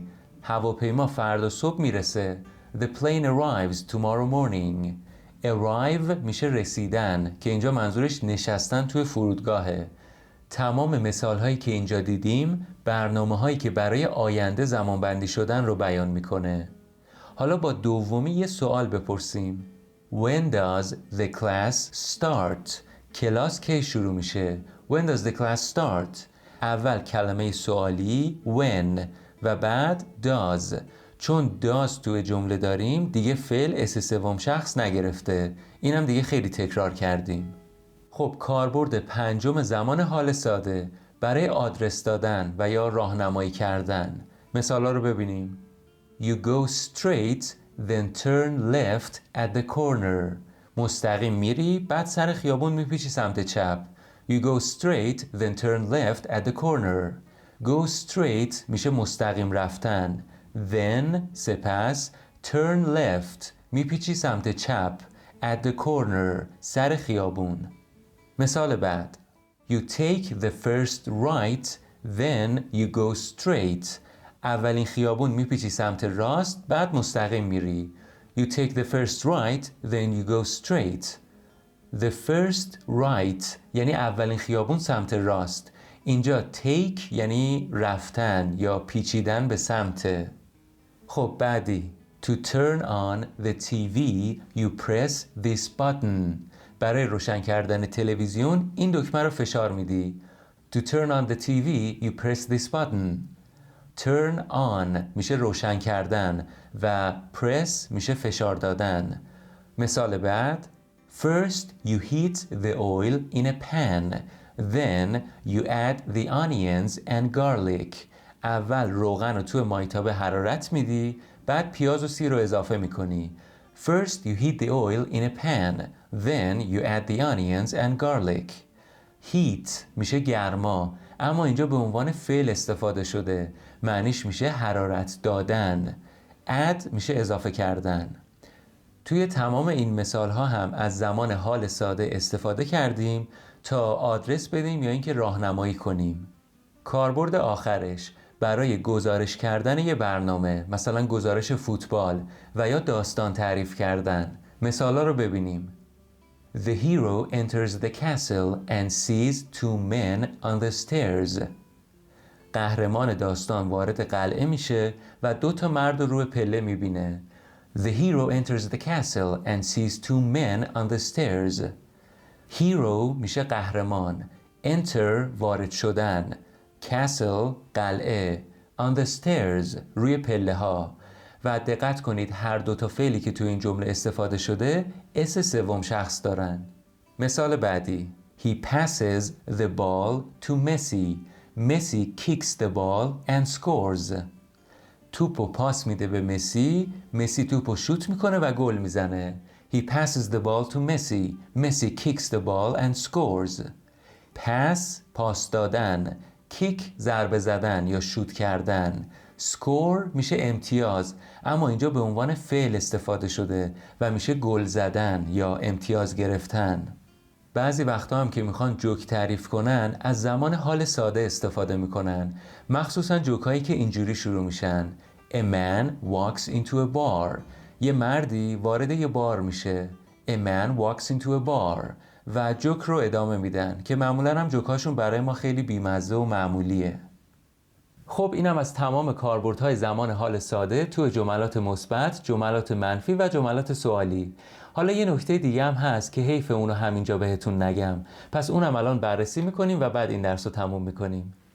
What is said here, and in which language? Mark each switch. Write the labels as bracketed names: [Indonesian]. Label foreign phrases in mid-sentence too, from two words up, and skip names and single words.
[Persian] هواپیما فردا صبح میرسه. [English] The plane arrives tomorrow morning. [Persian] Arrive میشه رسیدن که اینجا منظورش نشستن توی فرودگاهه. تمام مثال هایی که اینجا دیدیم برنامه هایی که برای آینده زمان بندی شدن رو بیان میکنه. حالا با دومی یه سوال بپرسیم. [English] When does the class start؟ [Persian] کلاس کی شروع میشه؟ [English] When does the class start؟ [Persian] اول کلمه سوالی when و بعد does. چون does توی جمله داریم دیگه فعل اس سوم شخص نگرفته. اینم دیگه خیلی تکرار کردیم. خب کاربرد پنجم زمان حال ساده برای آدرس دادن و یا راهنمایی کردن. مثالا رو ببینیم. [English] You go straight then turn left at the corner. [Persian] مستقیم میری بعد سر خیابون میپیچی سمت چپ. [English] You go straight then turn left at the corner. Go straight [Persian] میشه مستقیم رفتن. Then سپس [English] turn left [Persian] میپیچی سمت چپ. [English] At the corner [Persian] سر خیابون. مثال بعد [English] You take the first right then you go straight. [Persian] اولین خیابون میپیچی سمت راست بعد مستقیم میری. [English] You take the first right then you go straight. The first right [Persian] یعنی اولین خیابون سمت راست. اینجا take یعنی رفتن یا پیچیدن به سمت. خب بعدی [English] To turn on the TV you press this button. [Persian] برای روشن کردن تلویزیون این دکمه رو فشار میدی. [English] To turn on the TV you press this button. Turn on [Persian] میشه روشن کردن و press میشه فشار دادن. مثال بعد [English] First you heat the oil in a pan. Then you add the onions and garlic. [Persian] اول روغن رو توی مایتابه حرارت میدی بعد پیاز و سیر رو اضافه میکنی. [English] First you heat the oil in a pan. Then you add the onions and garlic. [Persian] Heat میشه گرما اما اینجا به عنوان فعل استفاده شده. معنیش میشه حرارت دادن. add میشه اضافه کردن. توی تمام این مثال ها هم از زمان حال ساده استفاده کردیم تا آدرس بدیم یا اینکه راهنمایی کنیم. کاربرد آخرش برای گزارش کردن یه برنامه، مثلا گزارش فوتبال و یا داستان تعریف کردن. مثالا رو ببینیم. [English] The hero enters the castle and sees two men on the stairs. [Persian] قهرمان داستان وارد قلعه میشه و دو تا مرد رو روی پله میبینه. [English] The hero enters the castle and sees two men on the stairs. [Persian] Hero میشه قهرمان. Enter وارد شدن. Castle قلعه. [English] On the stairs [Persian] روی پله ها. و دقت کنید هر دو تا فعلی که تو این جمله استفاده شده اس سوم شخص دارن. مثال بعدی [English] He passes the ball to Messi. Messi kicks the ball and scores. [Persian] توپو پاس میده به مسی، مسی توپو شوت میکنه و گل میزنه. [English] He passes the ball to Messi. Messi kicks the ball and scores. [Persian] pass پاس دادن، kick ضربه زدن یا شوت کردن. score میشه امتیاز، اما اینجا به عنوان فعل استفاده شده و میشه گل زدن یا امتیاز گرفتن. بعضی وقتا هم که میخوان جوک تعریف کنن از زمان حال ساده استفاده میکنن، مخصوصا جوکایی که اینجوری شروع میشن: [English] A man walks into a bar. [Persian] یه مردی وارد یه بار میشه. [English] A man walks into a bar. [Persian] و جوک رو ادامه میدن که معمولا هم جوکاشون برای ما خیلی بیمزه و معمولیه. خب اینم از تمام کاربردهای زمان حال ساده تو جملات مثبت، جملات منفی و جملات سوالی. حالا یه نکته دیگه هم هست که حیف اونو همینجا بهتون نگم، پس اونم الان بررسی میکنیم و بعد این درس رو تموم میکنیم.